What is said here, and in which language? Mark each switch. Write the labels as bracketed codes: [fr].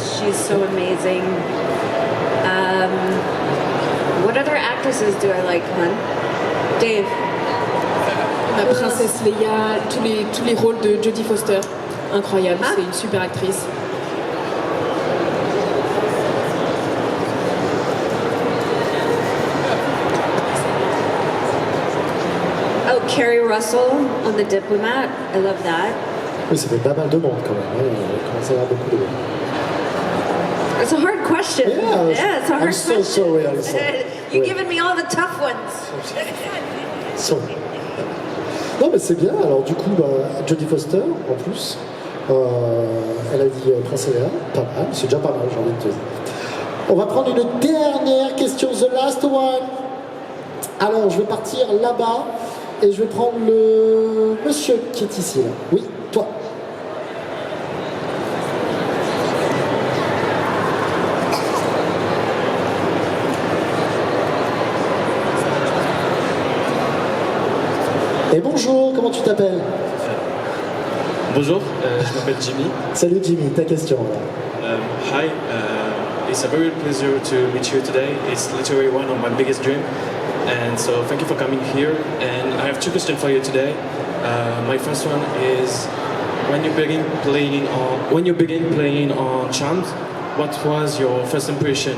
[en] She's so amazing. What other actresses do I like, hon? Dave. [fr] La princesse Leia, tous les rôles de Jodie Foster, incroyable, c'est une super actrice. [en] Oh, Kerry Russell on The Diplomat, I love that. [fr] Oui, ça fait pas mal de monde quand même. On commence à avoir beaucoup de monde. [en] It's a hard question. Yeah, it's a hard I'm so question. sorry, Alissa. You've given me all the tough ones. Sorry. [fr] Non, mais c'est bien. Alors, du coup, Jodie Foster, en plus, elle a dit Princesse Leia, pas mal. C'est déjà pas mal, j'ai envie de te dire. On va prendre une dernière question, [en] the last one. [fr] Alors, je vais partir là-bas et je vais prendre le monsieur qui est ici. Là. Oui, toi. Et bonjour, comment tu t'appelles? Bonjour, je m'appelle Jimmy. Salut Jimmy, ta question. [en] Hi, it's a very pleasure to meet you today. It's literally one of my biggest dreams. And so thank you for coming here. And I have two questions for you today. My first one is, when you begin playing on Charmed, what was your first impression?